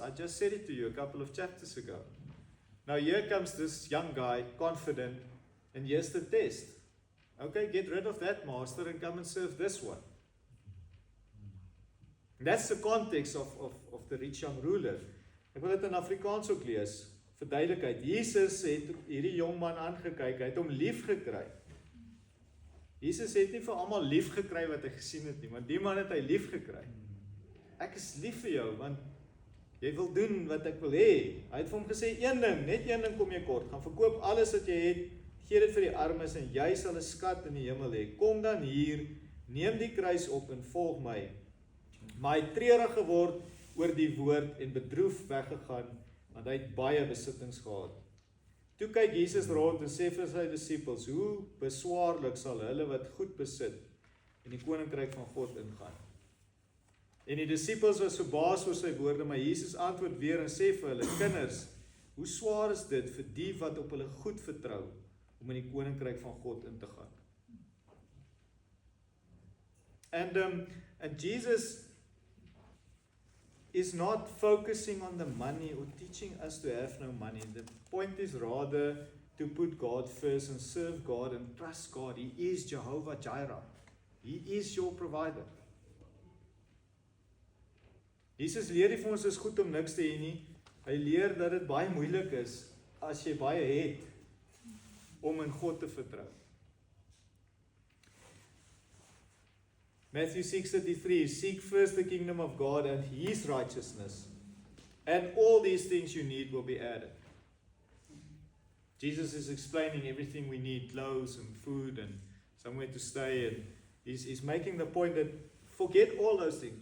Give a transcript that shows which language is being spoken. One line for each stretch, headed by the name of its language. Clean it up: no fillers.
English: I just said it to you a couple of chapters ago. Now here comes this young guy, confident, And here's the test. Okay, get rid of that master and come and serve this one. That's the context of the rich young ruler.
Afrikaans: Ek wil dit in Afrikaans ook lees, vir duidelikheid. Jesus het hierdie jong man aangekyk, hy het hom lief gekry. Jesus het nie vir almal lief gekry wat hy gesien het nie, maar die man het hy lief gekry. Ek is lief vir jou, want jy wil doen wat ek wil hê. Hy het vir hom gesê, net een ding kom jy kort, gaan verkoop alles wat jy het, gee dit vir die armes en jy sal 'n skat in die hemel hê. Kom dan hier, neem die kruis op en volg my. Maar hy het treurig geword oor die woord en bedroef weggegaan, want hy het baie besittings gehad. Toe kyk Jesus rond en sê vir sy disippels, hoe beswaarlik sal hulle wat goed besit in die koninkryk van God ingaan. En die disippels was verbaas oor sy woorde, maar Jesus antwoord weer en sê vir hulle, kinders, hoe swaar is dit vir die wat op hulle goed vertrou, om in die koninkryk van God in te gaan.
English: And Jesus is not focusing on the money or teaching us to have no money. The point is rather to put God first and serve God and trust God. He is Jehovah Jireh. He is your provider.
Afrikaans: Jesus leer nie vir ons is goed om niks te hê nie. Hy leer dat dit baie moeilik is as jy baie het om in God te vertrou.
English: Matthew 6:33, seek first the kingdom of God and His righteousness, and all these things you need will be added. Jesus is explaining everything we need, clothes and food and somewhere to stay, and he's making the point that forget all those things.